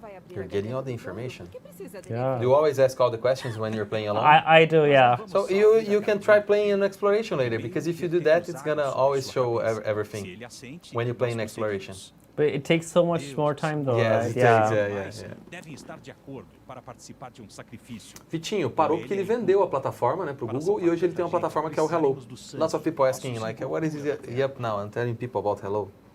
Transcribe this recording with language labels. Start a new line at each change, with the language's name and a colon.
English: You're getting all the information. Yeah. Do you always ask all the questions when you're playing alone? I do, yeah. So you can try playing an exploration later, because if you do that, it's gonna always show everything when you play in exploration. But it takes so much more time though, Yes, right? it takes, yeah.
Portuguese: Devem estar de acordo para participar de sacrifício. Vitinho parou porque ele vendeu a plataforma, né, pro Google, e hoje ele tem uma plataforma que é o Hello.
English: Lots of people asking like, what is he up now? I'm telling people about Hello.